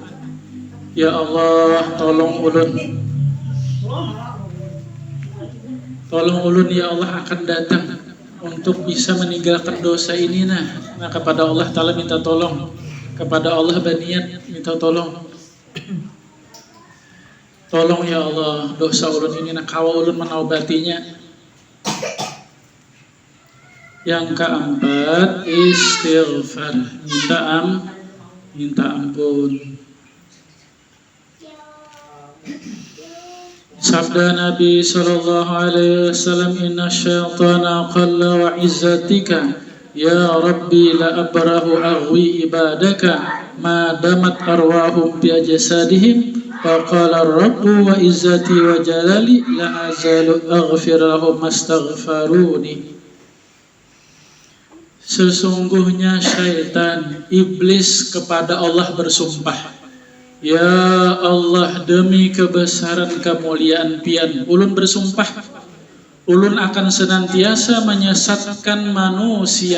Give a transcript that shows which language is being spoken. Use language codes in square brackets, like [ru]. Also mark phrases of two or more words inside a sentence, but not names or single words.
[bjn] Ya Allah, tolong ulun ya Allah akan datang untuk bisa meninggalkan dosa ini nah kepada Allah Ta'ala minta tolong, kepada Allah berniat minta tolong. Tolong ya Allah, dosa ulun ini kawa ulun menaubatinya. Yang keempat, istighfar, minta ampun. Sabda Nabi [ar] صلى الله عليه وسلم إن الشيطان قال وعزتك يا رب لا أبرح أغوي عبادك ما دامت أرواحهم بأجسادهم فقال رب وعزتي وجلالي لا أزال أغفر لهم ما استغفروني. [bjn] Sesungguhnya syaitan, iblis kepada Allah bersumpah, ya Allah, demi kebesaran kemuliaan pian, ulun bersumpah, ulun akan senantiasa menyesatkan manusia.